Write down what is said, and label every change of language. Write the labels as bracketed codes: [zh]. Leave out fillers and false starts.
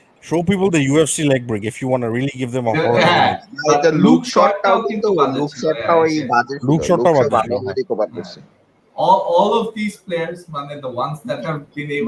[en] show people the UFC leg break if you want to really give them a horror. [bn] এটা look শটটাও কিন্তু look শটটাও এই বাজে, look শটটাও বাজে, recover করছে। [en] all of these players, মানে the ones that have been able